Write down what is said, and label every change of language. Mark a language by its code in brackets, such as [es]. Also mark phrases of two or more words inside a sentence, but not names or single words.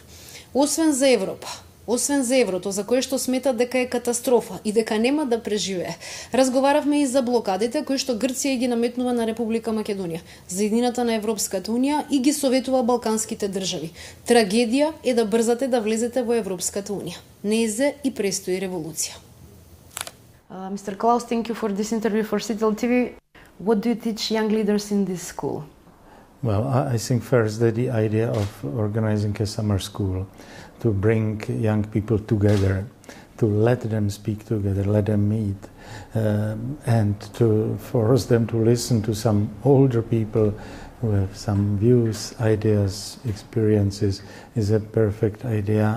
[mk] Освен за еврото, за кое што сметат дека е катастрофа и дека нема да преживее. Разговаравме и за блокадите кои што Грција ги наметнува на Република Македонија, за иднината на Европската унија и ги советува балканските држави. Трагедија е да брзате да влезете во Европската унија. Незе и престои револуција. [en] Mr. Klaus, thank you for this interview for Citel TV. What do you teach young leaders in this school? Well, I think first that the idea of organizing a summer school to bring young people together, to let them speak together, let them meet, and to force them to listen to some older people who have some views, ideas, experiences is a perfect idea.